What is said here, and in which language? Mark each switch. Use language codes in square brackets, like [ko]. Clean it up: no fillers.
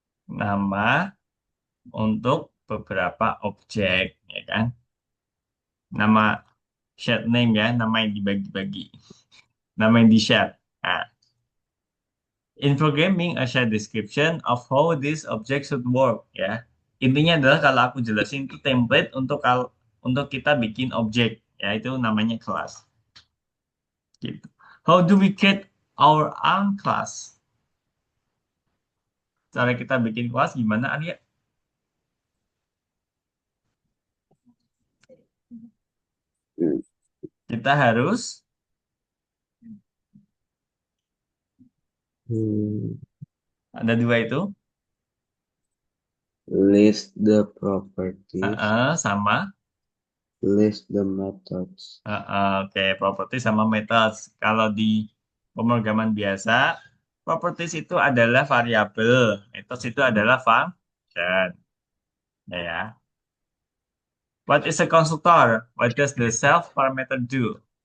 [id] nama untuk beberapa objek, ya kan? Nama [en] shared name [id] ya, nama yang dibagi-bagi, nama yang di-share. [en] Nah, in programming, a shared description of how this object should work, ya. [id] Intinya adalah kalau aku jelasin itu template untuk kita bikin objek, ya itu namanya kelas. Gitu. [en] How do we create our own class? [id] Cara kita bikin kelas gimana, Arya? Kita harus hmm, ada dua itu, [en] list the properties, [id] sama [en] list the methods. [id] oke, property sama methods. Kalau di pemrograman biasa, properties itu adalah variabel, methods itu adalah function. Ya. [en] What is a constructor? What does the self parameter do?